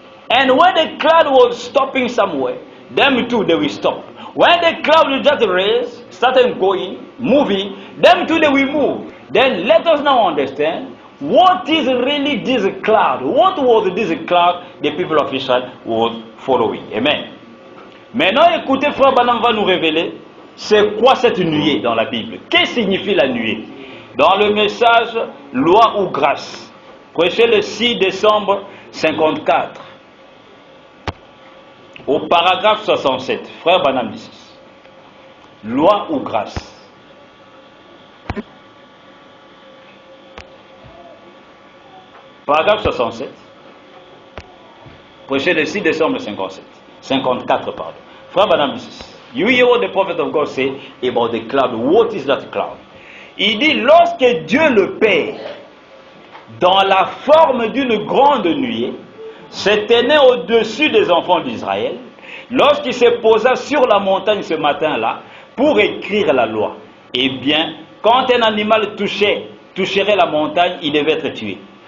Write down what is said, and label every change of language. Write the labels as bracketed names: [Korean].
[English] And when the cloud was stopping somewhere, them too, they will stop. When the cloud will just raise, started going, moving, them too, they will move. Then let us now understand what is really this cloud. What was this cloud the people of Israel was following? Amen. [French] Maintenant, écoutez, Frère Branham va nous révéler c'est quoi cette nuée dans la Bible. Qu'est-ce que signifie la nuée? Dans le message Loi ou grâce, Prêché le 6 décembre 54. Au paragraphe 67, frère Branham dit ceci. Loi ou grâce? Paragraphe 67. Prêché le 6 décembre 54, pardon. Frère Branham dit ceci. [English] You hear what the prophet of God say about the cloud. What is that cloud? [French] Il dit, lorsque Dieu le Père, dans la forme d'une grande nuée, se tenait au-dessus des enfants d'Israël, lorsqu'il se posa sur la montagne ce matin-là, pour écrire la loi, eh bien, quand un animal toucherait la montagne, il devait être tué.